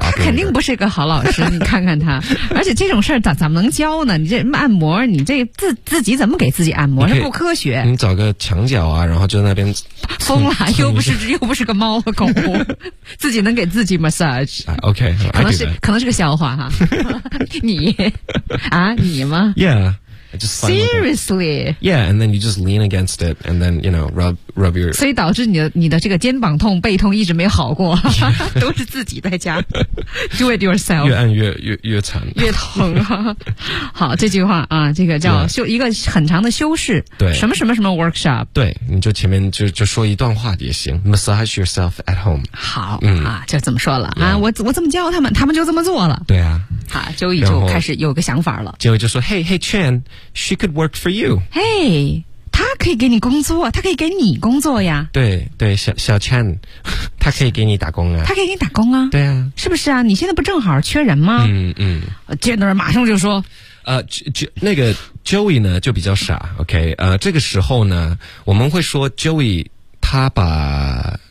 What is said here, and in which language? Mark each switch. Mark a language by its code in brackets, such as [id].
[zh] 他肯定不是一个好老师你看看他而且这种事儿咋能教呢你这按摩你这 自己怎么给自己按摩这不科学你找个墙角啊然后就在那边疯了又不是个猫和狗自己能给自己 massage OK 可能是个笑话哈你啊你吗 [en] Yeah just seriously. Yeah, and then you just lean against it, and then you know, rub your. [zh] 所以导致你的这个肩膀痛、背痛一直没好过，都是自己在家 [en] do it yourself. [zh] 越按越惨，越疼、啊。好，这句话啊，这个叫修、一个很长的修饰。对，什么什么什么 workshop。对，你就前面就说一段话也行 ， [en] massage yourself at home. [zh] 好、啊，就这么说了、啊、我怎么教他们，他们就这么做了。对啊。好，周易就开始有个想法了。结果就说 [en] ：“Hey, Chen, she could work for you. [zh] Hey, 她可以给你工作，她可以给你工作呀。对对，小 Chen, 她可以给你打工啊。她可以给你打工啊。对啊，是不是啊？你现在不正好缺人吗？嗯嗯。 Jenner 马上就说，那个 Joey 呢就比较傻。OK， 这个时候呢，我们会说 Joey 他把。